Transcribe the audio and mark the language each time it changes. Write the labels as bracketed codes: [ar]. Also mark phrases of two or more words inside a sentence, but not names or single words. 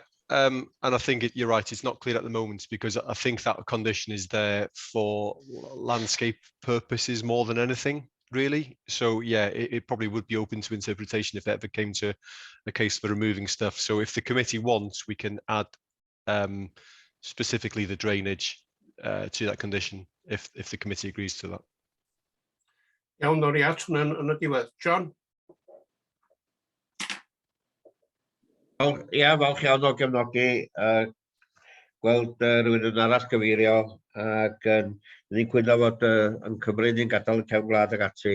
[en] Yeah, And I think you're right, it's not clear at the moment because I think that condition is there for landscape purposes more than anything, really. So yeah, it probably would be open to interpretation if it ever came to a case for removing stuff. So if the committee wants, we can add specifically the drainage to that condition if the committee agrees to that. [cy] Iawn, nawr i at hwnna yn y diwedd. John? Ia, falch iawn o gefnogi gweld rhywun yn arall gyfeirio ac ni'n cwyno fod yn Cymru ni'n gadael y cefn gwlad ag ati.